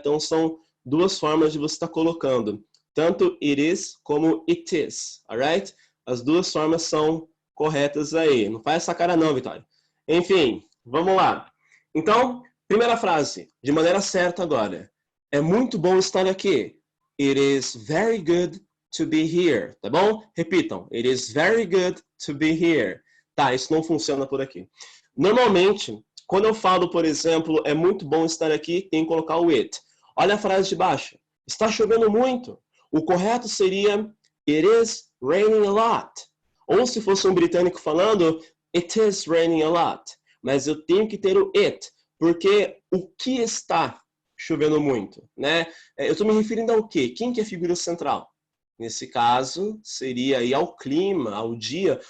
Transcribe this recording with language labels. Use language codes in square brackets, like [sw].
[pt] Então, são 2 formas de você estar colocando. Tanto it is como it is, alright? As 2 formas são corretas aí. Não faz essa cara não, Vitória. Enfim, vamos lá. Então, primeira frase, de maneira certa agora. É muito bom estar aqui. [en] It is very good to be here, [pt] tá bom? Repitam. [en] It is very good to be here. [pt] Tá, isso não funciona por aqui. Normalmente, quando eu falo, por exemplo, é muito bom estar aqui, tem que colocar o it. Olha a frase de baixo. Está chovendo muito. O correto seria [en] it is raining a lot. [pt] Ou se fosse um britânico falando, [en] it is raining a lot. [pt] Mas eu tenho que ter o it, porque o que está chovendo muito, né? Eu estou me referindo ao quê? Quem que é a figura central? Nesse caso, seria aí ao clima, ao dia.